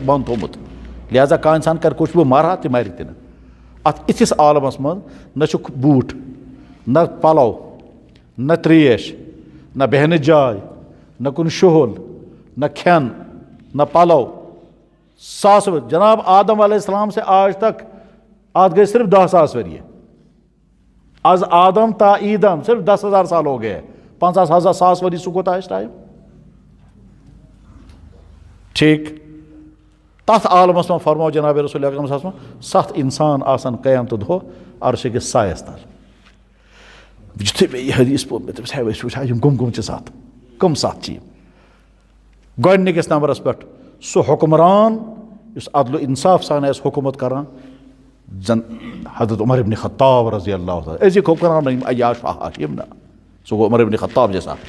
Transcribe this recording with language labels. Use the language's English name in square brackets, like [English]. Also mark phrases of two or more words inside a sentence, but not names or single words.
[Kashmiri] بنٛد تھوٚمُت لہٰذا کانٛہہ اِنسان کرِ کُچھ بہٕ مارٕ ہا تہِ مرِ تہِ نہٕ اتھ یِتھِس عالمس منٛز نہ چھُکھ بوٗٹھ نہ پلو نہ تریش نہ بیٚہنٕچ جاے نہ کُنہِ شُہُل نہ کھٮ۪ن نہ پلو ساس جناب آدم [Arabic] علیہ السلام [Urdu] سے آج تک آج گئے صرف [Kashmiri] 10,000 ؤریہِ [Persian] از آدم تا ایدم [Kashmiri] صرف 10,000 [Urdu] سال ہو گئے [Kashmiri] 50,000 ساس ؤری سُہ کوٗتاہ آسہِ ٹایم ٹھیٖک تتھ عالمس منٛز فرماو جناب رسول اکرم [Arabic] صلی اللہ علیہ وسلم [Kashmiri] 7 اِنسان آسن قیامتہٕ دۄہ عرشہِ کِس سایس تل یُتھُے مےٚ یہِ حدیٖث پوٚر مےٚ دوٚپُس ہے أسۍ وٕچھا یِم کٕم چھِ 7 کٕم 7 چھِ یِم گۄڈنِکِس نمبرس پٮ۪ٹھ سُہ حُکمران یُس عدل و انصاف سان آسہِ حکوٗمت کران زن حضرت عمر ابن خطاب [Arabic] رضی اللہ تعالیٰ [Kashmiri] أزِکۍ حُکمران نہٕ یِم عیاش فحاش یِم نہٕ سُہ گوٚو عمر ابن خطاب جیسا